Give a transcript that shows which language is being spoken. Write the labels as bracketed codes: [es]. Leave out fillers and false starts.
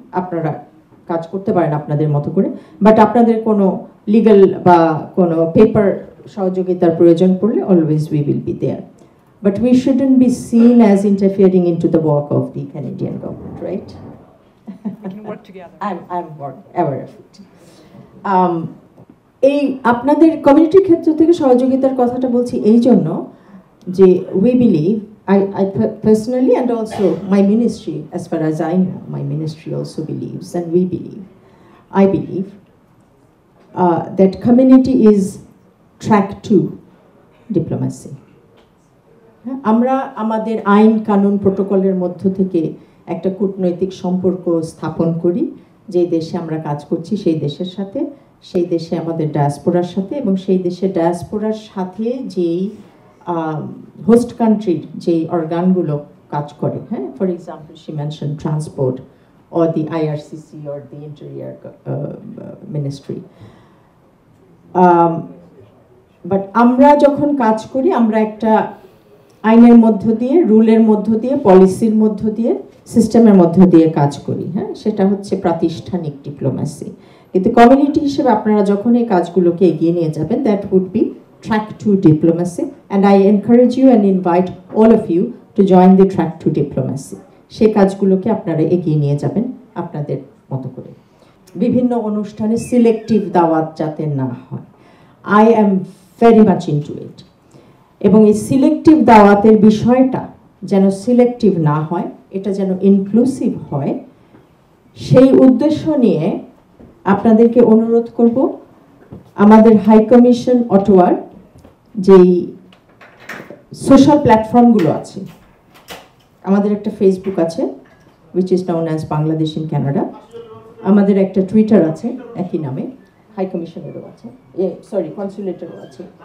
[bn] আপনারা কাজ করতে পারেন আপনাদের মতো করে, বাট আপনাদের কোনো লিগ্যাল বা কোনো পেপার সহযোগিতার প্রয়োজন পড়লে [en] Always we will be there, but we shouldn't be seen as interfering into the work of the Canadian government, right? We can work together. I'm aware of it. [bn] এই আপনাদের কমিউনিটির ক্ষেত্র থেকে সহযোগিতার কথাটা বলছি এই জন্য যে [en] We believe, I personally and also my ministry, as far as I know, my ministry also believes, and we believe, I believe, that community is track to diplomacy. [bn] আমরা আমাদের আইন কানুন প্রোটোকলের মধ্য থেকে একটা কূটনৈতিক সম্পর্ক স্থাপন করি যে দেশে আমরা কাজ করছি সেই দেশের সাথে, সেই দেশে আমাদের ডায়াসপোরার সাথে, এবং সেই দেশে ডায়াসপোরার সাথে যেই হোস্ট কান্ট্রির যেই অর্গানগুলো কাজ করে, হ্যাঁ, [en] For example she mention transport or the IRCC or the Interior Ministry. [bn] But আমরা যখন কাজ করি আমরা একটা আইনের মধ্য দিয়ে, রুলের মধ্য দিয়ে, পলিসির মধ্য দিয়ে, সিস্টেমের মধ্য দিয়ে কাজ করি, হ্যাঁ, সেটা হচ্ছে প্রাতিষ্ঠানিক ডিপ্লোম্যাসি। কিন্তু কমিউনিটি হিসেবে আপনারা যখন এই কাজগুলোকে এগিয়ে নিয়ে যাবেন, [en] That would be track 2 diplomacy, and I encourage you and invite all of you to join the track 2 diplomacy. [bn] সেই কাজগুলোকে আপনারা এগিয়ে নিয়ে যাবেন আপনাদের মতো করে। বিভিন্ন অনুষ্ঠানে সিলেক্টিভ দাওয়াত যাতে না হয়, [en] I am very much into it. [bn] এবং এই সিলেক্টিভ দাওয়াতের বিষয়টা যেন সিলেক্টিভ না হয়, এটা যেন ইনক্লুসিভ হয়, সেই উদ্দেশ্য নিয়ে আপনাদেরকে অনুরোধ করব, আমাদের হাই কমিশন অটোয়ার যেই সোশ্যাল প্ল্যাটফর্মগুলো আছে, আমাদের একটা ফেসবুক আছে [en] which is known as Bangladesh in Canada, [bn] আমাদের একটা টুইটার আছে একই নামে, হাই কমিশনেরও আছে, সরি কনসুলেটেরও আছে।